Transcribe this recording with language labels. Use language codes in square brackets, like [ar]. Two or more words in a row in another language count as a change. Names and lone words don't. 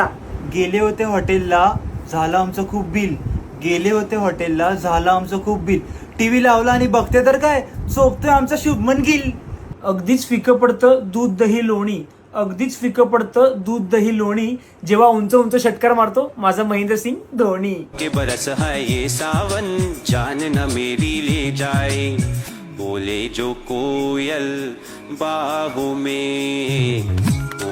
[mr] गेले होते हॉटेलला, झालं आमचं खूप बिल. गेले होते हॉटेलला, झालं आमचं खूप बिल. टीव्ही लावला आणि बघते तर काय, झोपतोय आमचा शुभमन गिल. अगदीच फिकं पडतं दूध दही लोणी, अगदीच फिकं पडतं दूध दही लोणी. जेव्हा उंच उंच षटकार मारतो माझा महेंद्रसिंग धोनी. [hi] के बरस है ये सावन, जान न मेरी ले जाए, बोले जो कोयल बाहों में.